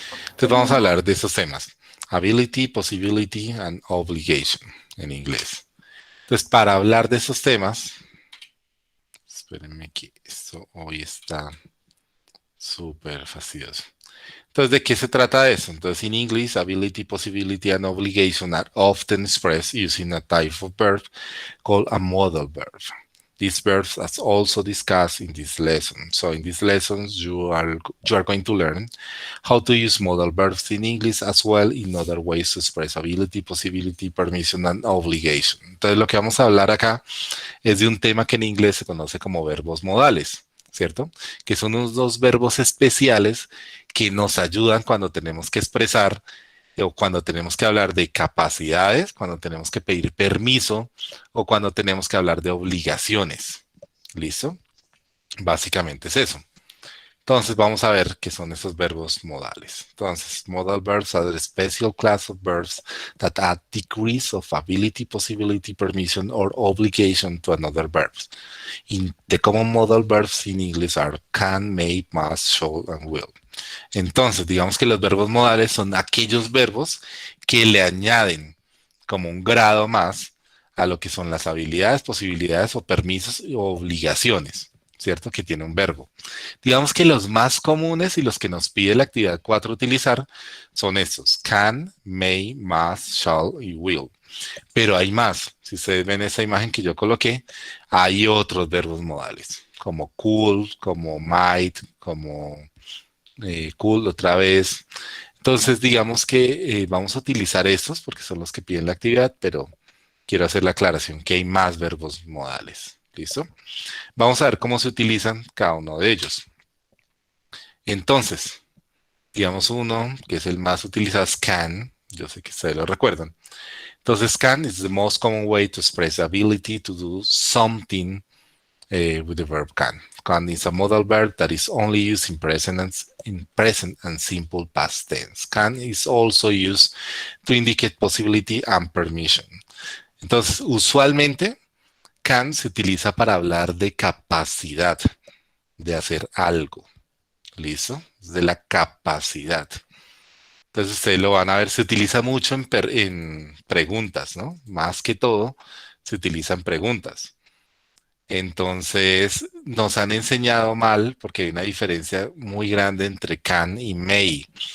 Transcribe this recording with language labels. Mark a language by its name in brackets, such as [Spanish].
[Spanish] Entonces vamos a hablar de estos temas. [English] Ability, possibility, and obligation [Spanish] en inglés. Entonces, para hablar de esos temas, espérenme que esto hoy está súper fastidioso. Entonces, ¿de qué se trata eso? [English] Entonces, in English, ability, possibility, and obligation are often expressed using a type of verb called a modal verb. These verbs are also discussed in this lesson. So in these lessons, you are going to learn how to use modal verbs in English as well in other ways to express ability, possibility, permission, and obligation. [Spanish] Entonces, lo que vamos a hablar acá es de un tema que en inglés se conoce como verbos modales, ¿cierto? Que son unos dos verbos especiales que nos ayudan cuando tenemos que expresar o cuando tenemos que hablar de capacidades, cuando tenemos que pedir permiso o cuando tenemos que hablar de obligaciones. ¿Listo? Básicamente es eso. Entonces vamos a ver qué son esos verbos modales. [English] Entonces, modal verbs are a special class of verbs that add degrees of ability, possibility, permission, or obligation to another verb. The common modal verbs in English are can, may, must, shall, and will. [Spanish] Entonces, digamos que los verbos modales son aquellos verbos que le añaden como un grado más a lo que son las habilidades, posibilidades o permisos o obligaciones, ¿cierto? Que tiene un verbo. Digamos que los más comunes y los que nos pide la actividad 4 utilizar son estos: can, may, must, shall y will. Pero hay más. Si ustedes ven esa imagen que yo coloqué, hay otros verbos modales, como could, como might, como could otra vez. Entonces, digamos que vamos a utilizar estos porque son los que piden la actividad, pero quiero hacer la aclaración que hay más verbos modales. ¿Listo? Vamos a ver cómo se utilizan cada uno de ellos. Entonces, digamos uno que es el más utilizado es can. Yo sé que ustedes lo recuerdan. [English] Entonces, can is the most common way to express ability to do something with the verb can. Can is a modal verb that is only used in present and simple past tense. Can is also used to indicate possibility and permission. [Spanish] Entonces, usualmente, can se utiliza para hablar de capacidad de hacer algo. ¿Listo? De la capacidad. Entonces, ustedes lo van a ver, se utiliza mucho en preguntas, ¿no? Más que todo, se utiliza en preguntas. Entonces, nos han enseñado mal porque hay una diferencia muy grande entre can y may.